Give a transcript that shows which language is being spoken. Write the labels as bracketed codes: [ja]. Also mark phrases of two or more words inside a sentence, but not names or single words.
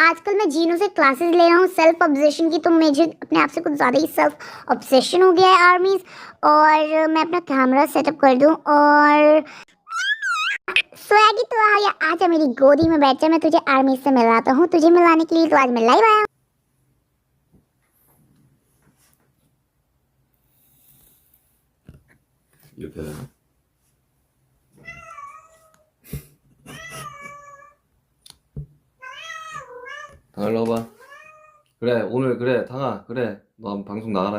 [hi] आजकल मैं जीनू से क्लासेस ले रहा हूँ [en] self obsession [hi] की, तो मुझे अपने आप से कुछ ज़्यादा ही [en] self obsession [hi] हो गया है आर्मीज। और मैं अपना [en] camera setup [hi] कर दूँ, और स्वैगी तो आया, आजा मेरी गोदी में बैठ जा, मैं तुझे आर्मीज से मिलाता हूँ। तुझे मिलाने के लिए तो आज मैं लाइव आया हूँ। [ko] 이렇게 되나? 당아 일로 와봐. 그래, 오늘 그래, 당아, 그래, 너 한번 방송 나가라.